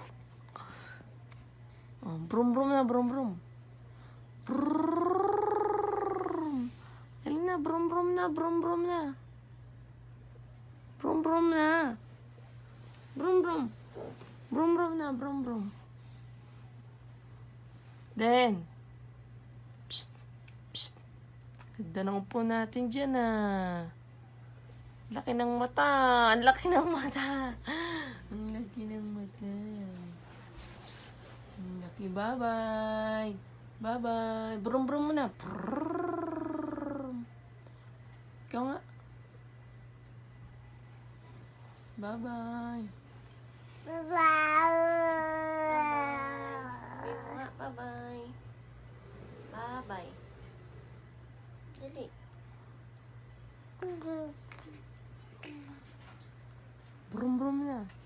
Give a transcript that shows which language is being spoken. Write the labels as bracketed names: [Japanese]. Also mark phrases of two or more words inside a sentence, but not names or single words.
[English] Oh, brum brum na, brum brum. Brum. Dali na, brum brum na, brum brum na. Brum brum na. Brum brum. Brum brum na, brum brum. Then. Psst. Psst. [Filipino] Ganda ng upo natin dyan ah. Laki ng mata. Ang laki ng mata. Ang laki ng mata. Ang laki. [English] Bye-bye. Bye-bye. [Filipino] Brum-brum mo na. Brrrr. Ikaw nga. [English] Bye-bye. Bye-bye. Bye-bye. Dali. Brum-brum na.